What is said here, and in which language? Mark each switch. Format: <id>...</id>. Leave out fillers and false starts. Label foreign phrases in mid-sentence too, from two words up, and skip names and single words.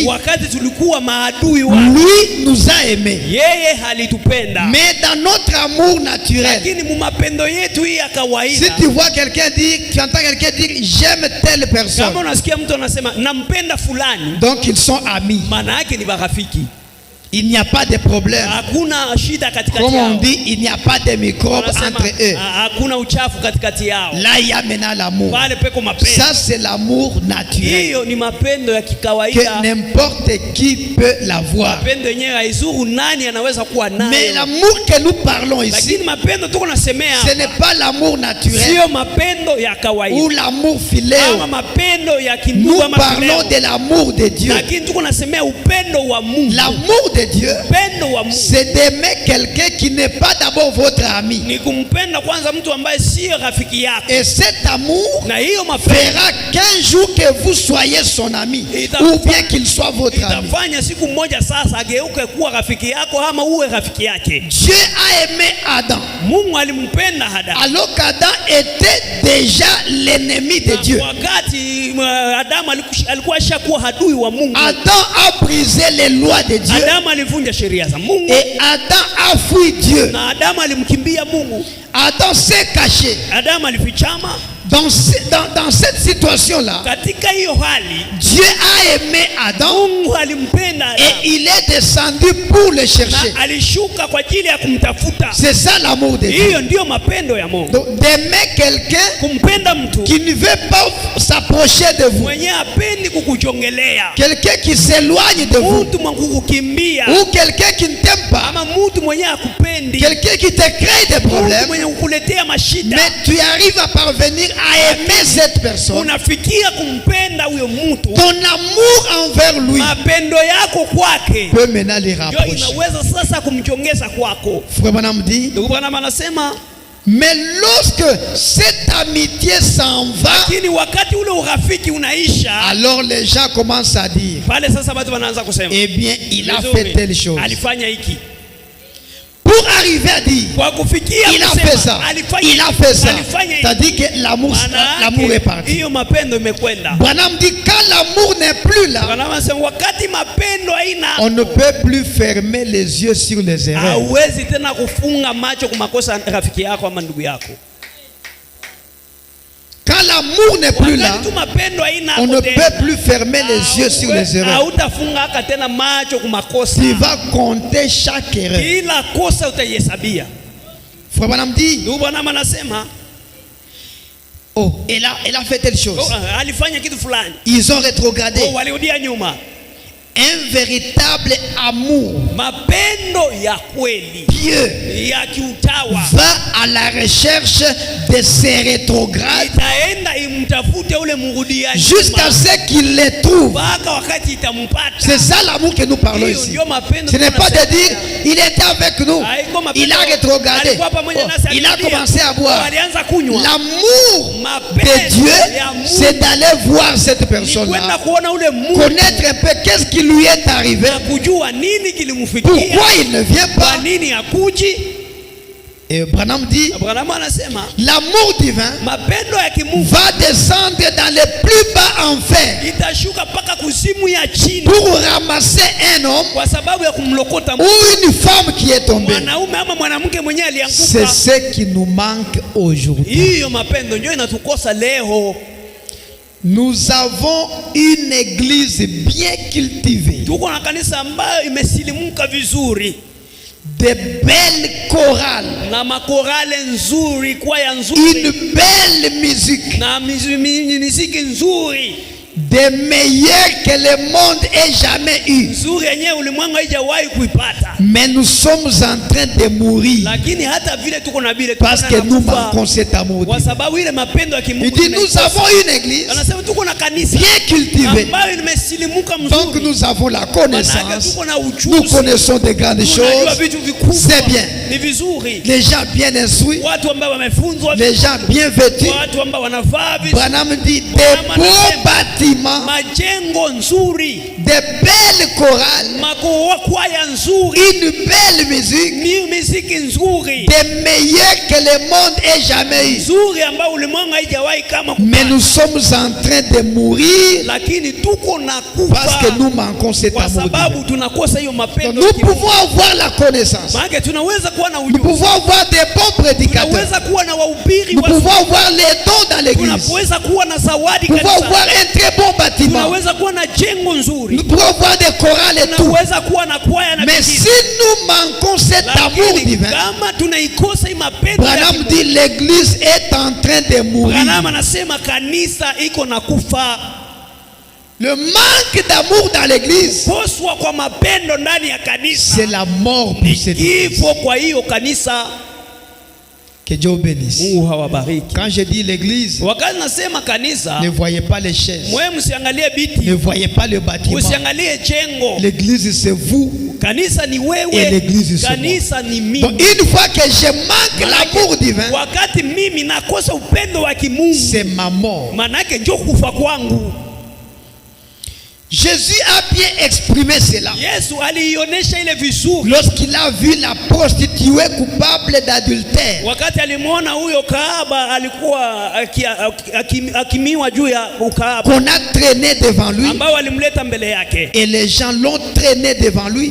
<sw>Wakati tulikuwa maadui wake.</sw> <fr>lui nous a aimés.</fr> <sw>Yeye halitupenda.</sw> <fr>Mais dans notre amour naturel,</fr> <sw>Lakini mu mapendo yetu hii ya kawaida.</sw> <fr>si tu vois quelqu'un dire, tu entends quelqu'un dire j'aime telle personne,</fr> <sw>Kama unasikia mtu anasema nampenda fulani,</sw> <fr>donc ils sont amis.</fr> <sw>maana yake ni marafiki.</sw> <fr>Il n'y a pas de problème.</fr> <sw>Hakuna shida katikati</sw> <fr>Comme on</fr> <sw>yao.</sw> <fr>dit, il n'y a pas de microbes</fr> <sw>Wanasema,</sw> <fr>entre eux.</fr> <sw>hakuna uchafu katikati yao.</sw> <fr>Là, il y a maintenant l'amour.</fr> <sw>Pale peko mapendo.</sw> <fr>Ça, c'est l'amour naturel.</fr> <sw>Hiyo ni mapendo ya</sw> <fr>Que</fr> <sw>kikawaida.</sw> <fr>n'importe qui peut l'avoir.</fr> <sw>Mapendo yenyewe haizuru nani anaweza kuwa</sw> <fr>Mais</fr> <sw>nayo.</sw> <fr>l'amour que nous parlons ici,</fr> <sw>Lakini mapendo tuko nasemea</sw> <fr>ce n'est pas l'amour naturel</fr> <sw>sio mapendo ya</sw> <fr>ou</fr> <sw>kawaida.</sw> <fr>l'amour</fr> <sw>Ama</sw> <fr>philéo.</fr> <sw>mapendo ya</sw> <fr>Nous</fr> <sw>kindugu ama</sw> <fr>parlons</fr> <sw>phileo.</sw> <fr>de l'amour de Dieu.</fr> <sw>Lakini tuko nasemea upendo wa Mungu.</sw> <fr>L'amour de Dieu,</fr> <sw>Upendo wa Mungu</sw> <fr>c'est d'aimer quelqu'un qui n'est pas d'abord votre ami.</fr> <sw>ni kumpenda kwanza mtu ambaye sio rafiki yako.</sw> <fr>Et cet amour</fr> <sw>Na hiyo mapendo</sw> <fr>fera qu'un jour que vous soyez son ami ou bien qu'il soit votre ami.</fr> <sw>itafanya siku moja sasa ageuke kuwa rafiki yako ama uwe rafiki yake.</sw> <fr>Dieu a aimé Adam</fr> <sw>Mungu alimpenda Adamu.</sw> <fr>alors qu'Adam était déjà l'ennemi de Dieu.</fr> <sw>Wakati Adamu alikuwa ashakuwa adui wa Mungu.</sw> <fr>Adam a brisé les lois de Dieu</fr> <sw>Adamu alivunja sheria za Mungu.</sw> <fr>et Adam a fui Dieu.</fr> <sw>Na Adamu alimkimbia Mungu.</sw> <fr>Adam s'est caché.</fr> <sw>Adamu alifichama.</sw> <fr>Dans cette situation-là,</fr> <sw>Katika hiyo hali</sw> <fr>Dieu a aimé Adam</fr> <sw>Mungu alimpenda</sw> <fr>et</fr> <sw>Adamu.</sw> <fr>il est descendu pour le chercher.</fr> <sw>Na alishuka kwa ajili ya kumtafuta.</sw> <fr>C'est ça l'amour de Dieu.</fr> <sw>Hiyo ndio mapendo ya Mungu.</sw> <fr>Donc d'aimer quelqu'un</fr> <sw>Kumpenda mtu</sw> <fr>qui ne veut pas s'approcher de vous,</fr> <sw>mwenye hapendi kukujongelea,</sw> <fr>quelqu'un qui s'éloigne de vous,</fr> <sw>mtu mwenye kukukimbia,</sw> <fr>ou quelqu'un qui ne t'aime pas,</fr> <sw>ama mtu mwenye hakupendi,</sw> <fr>quelqu'un qui te crée des</fr> <sw>mtu</sw> <fr>problèmes,</fr> <sw>mwenye kukuletea mashida,</sw> <fr>mais tu arrives à parvenir à aimer cette personne.</fr> <sw>unafikia kumpenda huyo mtu.</sw> <fr>Ton amour envers lui</fr> <sw>Mapendo yako kwake</sw> <fr>peut maintenant les</fr> <sw>ndio</sw> <fr>rapprocher.</fr> <sw>inaweza sasa kumjongeza kwako.</sw> <fr>Frère Branham dit,</fr> <sw>Ndugu Branham anasema,</sw> <fr>mais lorsque cette amitié s'en va,</fr> <sw>lakini wakati ule urafiki unaisha,</sw> <fr>alors les gens commencent à dire,</fr> <sw>pale sasa watu wanaanza kusema,</sw> <fr>eh bien, il a</fr> <sw>vizuri,</sw> <fr>fait telle chose.</fr> <sw>alifanya hiki.</sw> <fr>Pour arriver à dire,</fr> <sw>Kwa kufikia</sw> <fr>il a</fr> <sw>kusema,</sw> <fr>fait ça,</fr> <sw>alifanya</sw> <fr>il a fait ça.</fr> <sw>alifanya hiki.</sw> <fr>C'est-à-dire que l'amour</fr> <sw>Maana</sw> <fr>est parti.</fr> <sw>hiyo mapendo imekwenda.</sw> <fr>Branham dit, quand l'amour n'est plus là,</fr> <sw>Branham anasema wakati mapendo haina,</sw> <fr>on ne peut plus fermer les yeux sur les erreurs.</fr> <sw>hauwezi tena kufunga macho kwa makosa ya rafiki yako ama ndugu yako.</sw> <fr>Quand l'amour n'est plus là,</fr> <sw>Wakati tu mapendo haina,</sw> <fr>on ne peut plus fermer les yeux sur les erreurs.</fr> <sw>hautafunga hata tena macho kwa makosa.</sw> <fr>Tu vas compter chaque erreur.</fr> <sw>Kila kosa utaihesabia.</sw> <fr>Frère Branham dit,</fr> <sw>Ndugu Branham anasema,</sw> <fr>oh, elle a fait telle chose.</fr> <sw>alifanya kitu fulani.</sw> <fr>Ils ont rétrogradé.</fr> <sw>Walirudia nyuma.</sw> <fr>Un véritable amour</fr> <sw>Mapendo ya kweli</sw> <fr>pieux</fr> <sw>ya kiutawa</sw> <fr>va à la recherche de ces rétrogrades</fr> <sw>itaenda imtafute ule mrudiaji</sw> <fr>jusqu'à ce qu'il les trouve.</fr> <sw>mpaka wakati itampata.</sw> <fr>C'est ça l'amour que nous parlons</fr> <sw>Hiyo</sw> <fr>ici.</fr> <sw>ndio mapendo.</sw> <fr>Ce n'est pas de dire, il était avec nous,</fr> <sw>Haiko mapendo.</sw> <fr>il a rétrogradé,</fr> <sw>Alikuwa pamoja nasi,</sw> <fr>il a</fr> <sw>alirudia.</sw> <fr>commencé à boire.</fr> <sw>Alianza kunywa.</sw> <fr>L'amour de</fr> <sw>Mapendo</sw> <fr>Dieu,</fr> <sw>ya Mungu</sw> <fr>c'est d'aller voir cette</fr> <sw>ni kwenda</sw> <fr>personne-là,</fr> <sw>kuona ule Mungu</sw> <fr>connaître un peu qu'est-ce qui lui est arrivé,</fr> <sw>na kujua nini kilimfikia,</sw> <fr>pourquoi il ne vient</fr> <sw>kwa</sw> <fr>pas.</fr> <sw>nini hakuji.</sw> <fr>Et Branham dit,</fr> <sw>Branham anasema</sw> <fr>l'amour divin</fr> <sw>mapendo ya kimungu</sw> <fr>va descendre dans les plus bas enfers</fr> <sw>itashuka mpaka kuzimu ya chini</sw> <fr>pour ramasser un homme</fr> <sw>kwa sababu ya kumlokota</sw> <fr>ou une femme qui est tombée.</fr> <sw>mwanaume ama mwanamke mwenyewe</sw> <fr>C'est</fr> <sw>alianguka.</sw> <fr>ce qui nous manque aujourd'hui.</fr> <sw>Hiyo mapendo ndio inatukosa leo.</sw> <fr>Nous avons une église bien cultivée.</fr> <sw>Tuko na kanisa ambayo imesilimuka vizuri.</sw> <fr>De belles chorales.</fr> <sw>Na makorale nzuri, kwaya nzuri.</sw> <fr>Une belle musique.</fr> <sw>Na muziki nzuri.</sw> <fr>Des meilleurs que le monde ait jamais eu.</fr> <sw>Nzuri yenyewe ulimwengu haijawahi kuipata.</sw> <fr>Mais nous sommes en train de mourir.</fr> <sw>Lakini hata vile tuko na vile</sw> <fr>parce que nous manquons cet amour.</fr> <sw>Kwa sababu ile mapendo ya kimungu.</sw> <fr>Il dit nous avons une église.</fr> <sw>Anasema tuko na kanisa</sw> <fr>bien cultivée.</fr> <sw>Ambayo imesilimuka mzuri.</sw> <fr>Donc nous avons la connaissance. Nous connaissons de grandes choses. C'est bien.</fr> <sw>Ni vizuri.</sw> <fr>Les gens bien instruits.</fr> <sw>Watu ambao wamefunzwa.</sw> <fr>Les gens bien vêtus.</fr> <sw>Watu ambao wanavaa vizuri.</sw> <fr>Branham dit des beaux bâtiments.</fr> <sw>Majengo nzuri.</sw> <fr>Des belles chorales.</fr> <sw>Makwaya nzuri.</sw> <fr>Une belle musique.</fr> <sw>Muziki nzuri.</sw> <fr>Des meilleurs que le monde ait jamais eu.</fr> <sw>Nzuri ambao ulimwengu haijawahi kama kupata.</sw> <fr>Mais nous sommes en train de mourir.</fr> <sw>Lakini tuko na kufa.</sw> <fr>Parce que nous manquons cet amour.</fr> <sw>Kwa sababu tunakosa hiyo mapendo.</sw> <fr>Nous pouvons avoir la connaissance.</fr> <sw>Maana tunaweza kuwa na ujuzi.</sw> <fr>Nous pouvons avoir des bons prédicateurs.</fr> <sw>Tunaweza kuwa na wahubiri.</sw> <fr>Nous pouvons avoir les dons dans l'église.</fr> <sw>Tunaweza kuwa na zawadi kanisa.</sw> <fr>Nous pouvons avoir un très bon bâtiment.</fr> <sw>Tunaweza kuwa na jengo nzuri.</sw> <fr>Nous pouvons avoir des chorales et tout.</fr> <sw>Tunaweza kuwa na kwaya na.</sw> <fr>Mais si nous manquons cet amour divin,</fr> <sw>kama tunaikosa mapendo,</sw> <fr>Branham dit l'église est en train de mourir.</fr> <sw>Branham anasema kanisa iko na kufa.</sw> <fr>Le manque d'amour dans l'église,</fr> <sw>koswa kwa mapendo ndani ya kanisa,</sw> <fr>c'est la mort pour cette église.</fr> <sw>Kwa hiyo kanisa.</sw> <fr>Que Dieu bénisse.</fr> <sw>Mungu hawabariki.</sw> <fr>Quand je dis l'église,</fr> <sw>wakati nasema kanisa,</sw> <fr>ne voyez pas les chaises.</fr> <sw>Mwe msiangalie biti.</sw> <fr>Ne voyez pas le bâtiment.</fr> <sw>Msiangalie jengo.</sw> <fr>L'église c'est vous.</fr> <sw>Kanisa ni wewe.</sw> <fr>Et l'église c'est</fr> <sw>kanisa ni mimi.</sw> <fr>Donc une fois que je manque l'amour divin,</fr> <sw>wakati mimi nakosa upendo wa kimungu,</sw> <fr>c'est ma mort.</fr> <sw>Manake ndio kufa kwangu.</sw> <fr>Jésus a bien exprimé cela.</fr> <sw>Yesu alionyesha ile vizuri.</sw> <fr>Lorsqu'il a vu la prostituée coupable d'adultère.</fr> <sw>Wakati alimuona huyo kahaba alikuwa akimiwa juu ya ukahaba.</sw> <fr>Qu'on a traîné devant lui.</fr> <sw>Ambao walimleta mbele yake.</sw> <fr>Et les gens l'ont traîné devant lui.</fr>